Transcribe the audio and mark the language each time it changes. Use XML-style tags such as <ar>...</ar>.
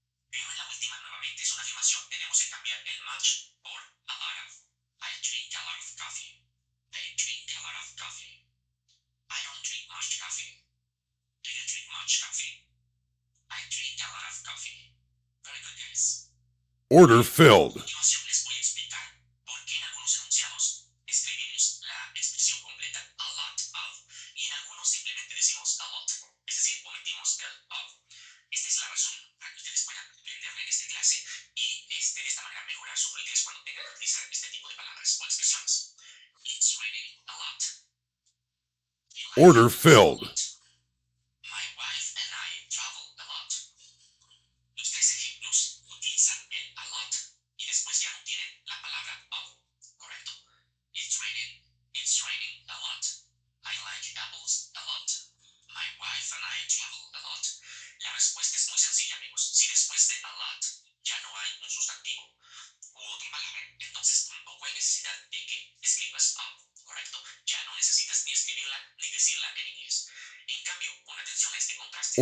<es>Pero en la última, nuevamente es una afirmación, tenemos que cambiar el much por a lot of.</es> <en>I drink a lot of coffee. I drink a lot of coffee. I don't drink much coffee. Do you drink much coffee? I drink a lot of coffee. Very good, guys. Order filled.</en> <es>A continuación les voy a explicar por qué en algunos enunciados escribimos la expresión completa a lot of y en algunos simplemente decimos a lot, es decir, omitimos el of. Esta es la razón para que ustedes puedan aprenderla en esta clase y de esta manera mejorar su fluidez cuando tengan que utilizar este tipo de palabras o expresiones.</es> <en>It's raining a lot. Order filled. My wife and I travel a lot.</en> <es>Los tres ejemplos utilizan el a lot y después ya no tienen la palabra of, ¿correcto?</es> <en>It's raining a lot. I like apples a lot. My wife and I travel a lot.</en> <es>La respuesta es muy sencilla, amigos. Si después de a lot ya no hay un sustantivo u otra palabra, entonces tampoco hay necesidad de que escribas of, ¿correcto? Ya no necesitas ni escribirla ni decirla en inglés. En cambio, pon atención a este contraste.</es>